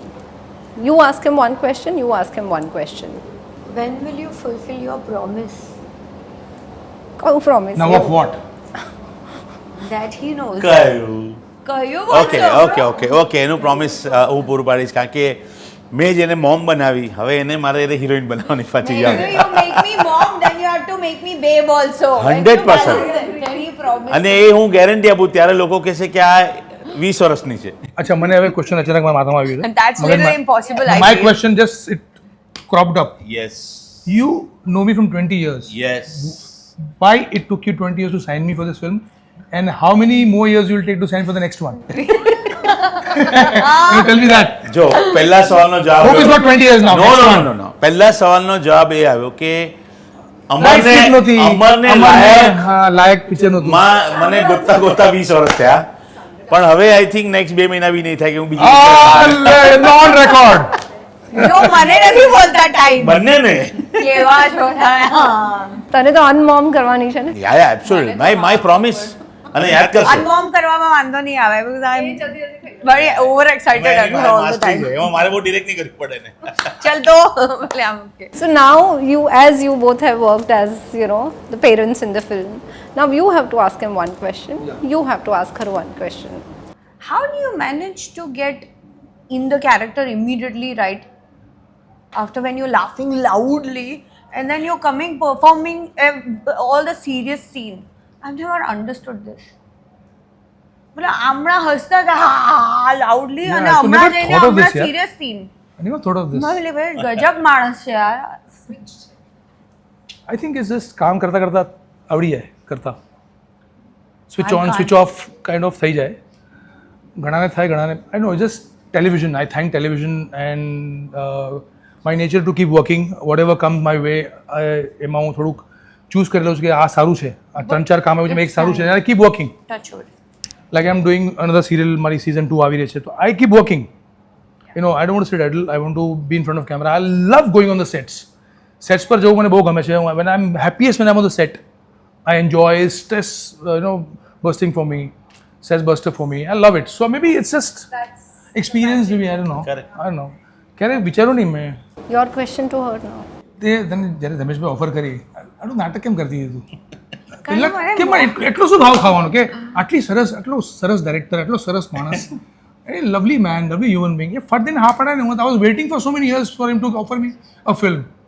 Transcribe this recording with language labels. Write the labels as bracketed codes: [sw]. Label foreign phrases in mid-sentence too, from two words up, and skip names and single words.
[en] You ask him one question, you ask him one question. When will you fulfill your promise Oh, promise. now of what that he knows? [gu] કયું કહ્યું ઓકે એનું પ્રોમિસ હું પૂરું પાડીશ કારણ કે મેં જેને મોમ બનાવી હવે એને મારે એને હિરોઈન બનાવવાની પાછી [en] You [gu] યાદ [en] make me mom, then you have to make me babe also. 100%. Then he promised. [gu] અને એ હું ગેરંટી આપું ત્યારે લોકો કહેશે કે આ 20 વર્ષની છે અચ્છા મને હવે ક્વેશ્ચન અચાનક મારા માથામાં આવ્યું [en] And that's literally impossible, I માય feel. question just it cropped up યસ you know me from 20 years યસ why it took you 20 years to sign me for this film and how many more years you will take to sign for the next one can you tell me that [gu] જો પહેલા સવાલનો જવાબ [en] hope it's not 20 years now નો next નો one. [gu] નો નો પહેલા સવાલનો જવાબ એ આવ્યો કે [en] Right fit [gu] નહોતી. અમરને અમરને, હા, લાયક પિક્ચર નહોતું મને ગોતતા 20 વર્ષ થયા પણ હવે [en] I think next [gu] 2 મહિના બી નહીં થાય કે હું બીજી [en] non record [gu] જો મને નથી બોલતા ટાઈમ બંનેને કેવા છો હા તને તો અનમોમ કરવાની છે ને [en] ya absolutely my promise અને યાદ કરશો [gu] અનમોમ કરવામાં વાંધો નહીં આવે [en] because I am very over excited all the time. [gu] એમાં મારે બહુ ડિરેક્ટ નહીં કરવું પડે ને ચલ તો ભલે આમ કે [en] So now as you both have worked as, the parents in the film, now you have to ask him one question. You have to ask her one question. how do you manage to get in the character immediately right after when you're laughing loudly and then you're performing all the serious scene? I've never understood this. [gu] બોલે હમણાં હસતા હતા લાઉડલી [en] Yeah, [gu] અને [en] I [gu] હમણાં [en] never [gu] જઈને [en] thought of [gu] હમણાં [en] this, yeah. serious scene I never thought of this [gu] ભાઈ ગજબ માણસ છે યાર [en] I think is just [gu] કામ કરતાં કરતાં આવડી જાય કરતાં [en] switch on switch off kind of [gu] થઈ જાય ઘણાને થાય ઘણાને [en] I know just television I thank television and my nature to keep working what ever come my way [gu] એમાં હું થોડુંક ચૂઝ કરી લઉં છું કે આ સારું છે [en] આ 3-4 કામ આવ્યું છે એક સારું છે keep working like I am doing another serial [gu] મારી સિઝન 2 આવી રહી છે તો [en] I keep working you know I don't want to sit idle I want to be in front of camera I love going on the sets [gu] પર જવું મને બહુ ગમે છે [en] when I am happiest when I am on the set I enjoy stress bursting for me, stress buster for me. I love it. So maybe it's just experience maybe, I don't know. Correct. I don't know. [gu] ક્યારે વિચારું નહીં મેં [en] Your question to her now. [gu] તે તને જ્યારે રમેશભાઈ ઓફર કરી આટલું નાટક કેમ કરતી હતી તું કેમ એટલો શું ભાવ ખાવાનો કે આટલો સરસ ડાયરેક્ટર આટલો સરસ માણસ [en] a lovely man lovely human being [gu] એ ફટ દઈને હા પડાય ને હું [en] I was waiting for so many years for him to offer me a film